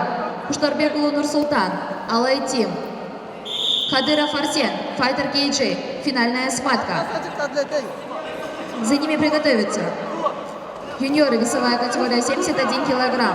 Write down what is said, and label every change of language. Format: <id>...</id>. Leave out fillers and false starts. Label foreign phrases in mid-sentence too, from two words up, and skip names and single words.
<ru>Куштарбекулу Нурсултан, Алай Тим, Кадыров Арсен, Файтер Кейджи. Финальная схватка. За ними приготовиться юниоры, весовая категория 71 килограмм.</ru>